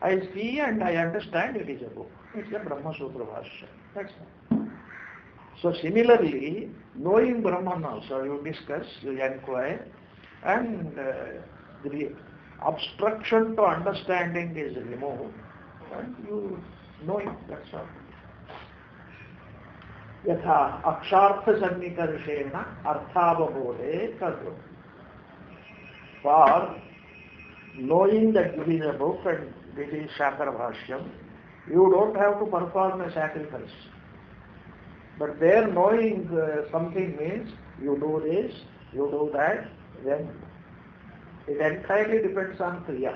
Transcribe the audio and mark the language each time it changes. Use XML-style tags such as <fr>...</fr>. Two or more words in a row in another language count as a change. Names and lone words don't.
<en>I see and I understand it is a book. It's a Brahma Sutra Bhashya. That's all. So similarly, knowing Brahman also, you discuss, you inquire, and the obstruction to understanding is removed, and you know it, that's all.</en> <sa>Yatha akshartha sannikarshena arthavabodhe tadva.</sa> <en>For knowing that it is a book and it is Shakara Bhashyam, you don't have to perform a sacrifice. But there knowing something means you do this, you do that, then it entirely depends on Kriya.</en>